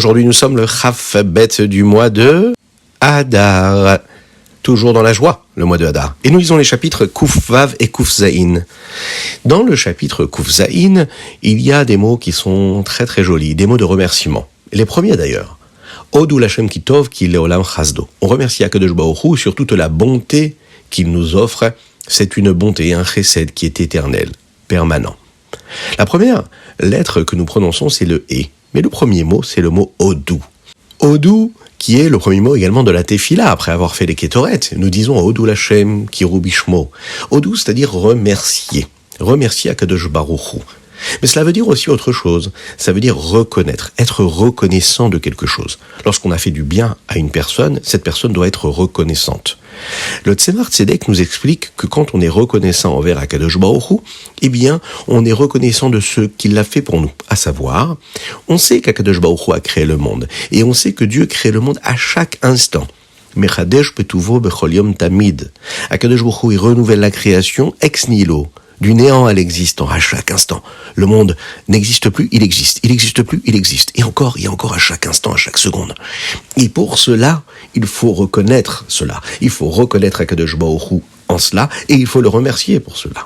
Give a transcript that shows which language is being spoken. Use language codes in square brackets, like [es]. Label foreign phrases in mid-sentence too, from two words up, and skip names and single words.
[fr] Aujourd'hui, nous sommes le Chavbet du mois de Adar. Toujours dans la joie, le mois de Adar. Et nous lisons les chapitres Kuf Vav et Kuf Zaïn. Dans le chapitre Kuf Zaïn, il y a des mots qui sont très très jolis, des mots de remerciement. Les premiers d'ailleurs. [he] הודו לה' כי טוב כי לעולם חסדו. [fr] On remercie Akadosh Baruch Hu sur toute la bonté qu'il nous offre. C'est une bonté, un chesed qui est éternel, permanent. La première lettre que nous prononçons, c'est le « et ». Mais le premier mot, c'est le mot « odou ». Odou, qui est le premier mot également de la Tefila, après avoir fait les Kétoret. Nous disons « [he] הודו לה' קראו בשמו ». [fr] Odou, c'est-à-dire remercier. Remercier Akadosh Baruch Hu. Mais cela veut dire aussi autre chose. Ça veut dire reconnaître, être reconnaissant de quelque chose. Lorsqu'on a fait du bien à une personne, cette personne doit être reconnaissante. Le Tzemar Tzedek nous explique que quand on est reconnaissant envers Akadosh Baruch Hu, eh bien, on est reconnaissant de ce qu'il a fait pour nous. À savoir, on sait qu'Akadosh Baruch Hu a créé le monde. Et on sait que Dieu crée le monde à chaque instant. [he] מחדש בטובו בכל יום תמיד. [fr] Akadosh Baruch Hu, il renouvelle la création [la] ex nihilo. [fr] Du néant à l'existant, à chaque instant. Le monde n'existe plus, il existe. Il n'existe plus, il existe. Et encore à chaque instant, à chaque seconde. Et pour cela, il faut reconnaître cela. Il faut reconnaître Akadosh Baruch Hu en cela, et il faut le remercier pour cela.